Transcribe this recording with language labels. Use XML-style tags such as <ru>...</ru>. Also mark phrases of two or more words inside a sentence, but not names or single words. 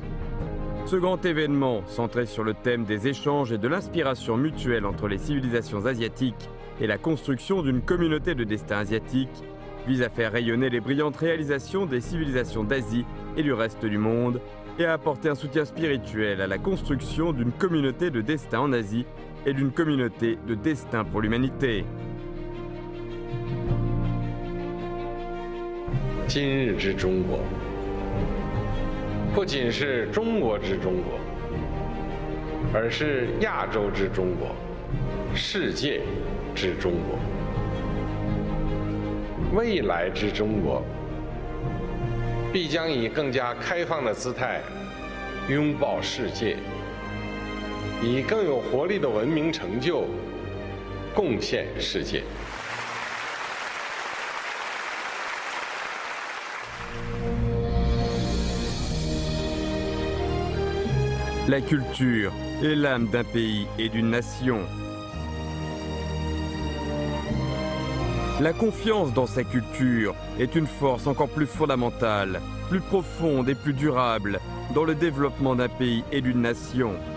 <fr>Ce grand événement, centré sur le thème des échanges et de l'inspiration mutuelle entre les civilisations asiatiques et la construction d'une communauté de destin asiatique, vise à faire rayonner les brillantes réalisations des civilisations d'Asie et du reste du monde et à apporter un soutien spirituel à la construction d'une communauté de destin en Asie et d'une communauté de destin pour l'humanité.</fr> <zh>今日之中国，不仅是中国之中国，而是亚洲之中国，世界之中国，未来之中国，必将以更加开放的姿态拥抱世界，以更有活力的文明成就贡献世界。</zh> <fr>La culture est l'âme d'un pays et d'une nation. La confiance dans sa culture est une force encore plus fondamentale, plus profonde et plus durable dans le développement d'un pays et d'une nation.</fr>